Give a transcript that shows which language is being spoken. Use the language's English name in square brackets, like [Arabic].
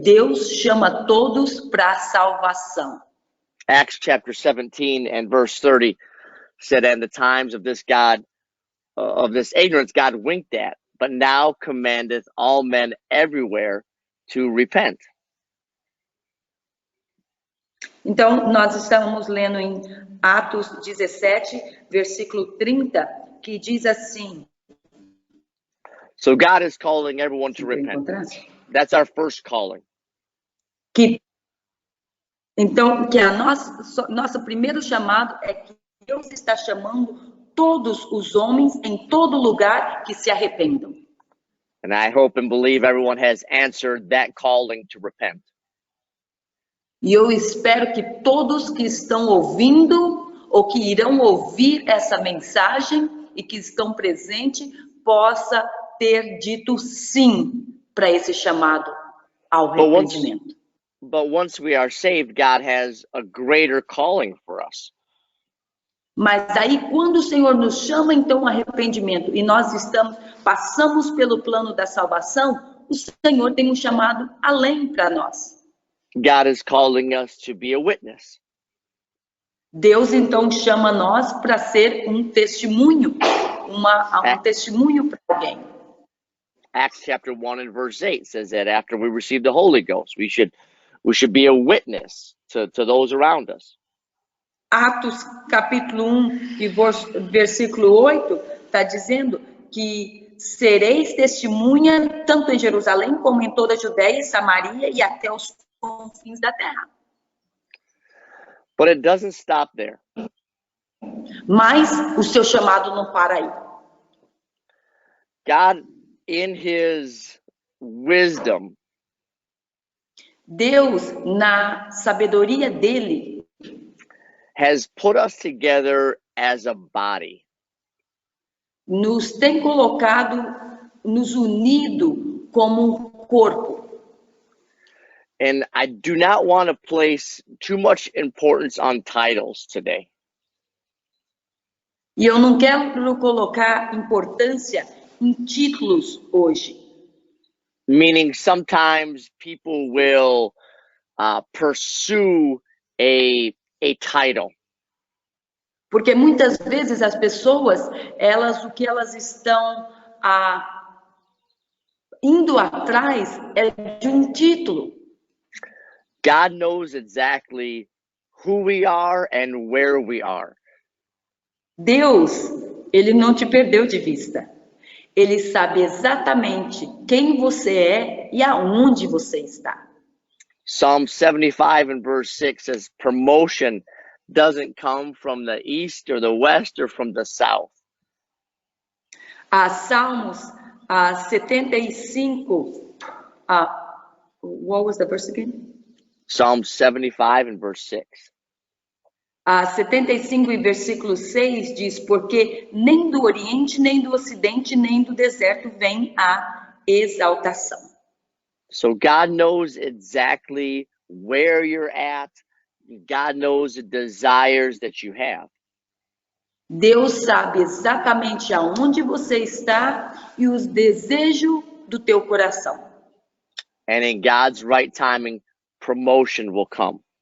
[Portuguese] Deus chama todos para a salvação. [English] Acts chapter 17 and verse 30 said, "And the times of this ignorance God winked at, but now commandeth all men everywhere to repent." [Portuguese] Então, nós estamos lendo em Atos 17, versículo 30, que diz assim. [English] So God is calling everyone to repent. That's our first calling. [Portuguese] Então, que nosso primeiro chamado é que Deus está chamando todos os homens em todo lugar que se arrependam. [English] And I hope and believe everyone has answered that calling to repent. [Portuguese] E eu espero que todos que estão ouvindo ou que irão ouvir essa mensagem e que estão presentes possa ter dito sim para esse chamado ao arrependimento. [English] But once we are saved, God has a greater calling for us. [Portuguese] Mas aí, quando o Senhor nos chama, então, ao arrependimento, e nós passamos pelo plano da salvação, o Senhor tem um chamado além para nós. [English] God is calling us to be a witness. [Portuguese] Deus, então, chama nós para ser um testemunho, testemunho para alguém. [English] Acts chapter 1 and verse 8 says that after we receive the Holy Ghost, we should be a witness to those around us. [Portuguese] Atos capítulo 1 e versículo 8 está dizendo que sereis testemunha tanto em Jerusalém como em toda a Judéia e Samaria e até os confins da terra. [English] But it doesn't stop there. [Portuguese] Mas o seu chamado não para aí. [English] God, in his wisdom, [Portuguese] Deus, na sabedoria dele, [English] has put us together as a body. [Portuguese] Nos tem colocado, nos unido como um corpo. [English] And I do not want to place too much importance on titles today. [Portuguese] E eu não quero colocar importância em títulos hoje. [English] Meaning sometimes people will pursue a title. [Portuguese] Porque muitas vezes as pessoas, o que elas estão indo atrás é de um título. [English] God knows exactly who we are and where we are. [Portuguese] Deus, ele não te perdeu de vista. Ele sabe exatamente quem você é e aonde você está. [English] Psalm 75 and verse 6 says, promotion doesn't come from the east or the west or from the south. Salmos 75, what was the verse again? Psalm 75 and verse 6. [Portuguese] 75 e versículo 6 diz, porque nem do Oriente, nem do Ocidente, nem do deserto vem a exaltação. [English] So God knows exactly where you're at. God knows the desires that you have. [Portuguese] Deus sabe exatamente aonde você está e os desejos do teu coração. [English] And in God's right timing, promotion will come.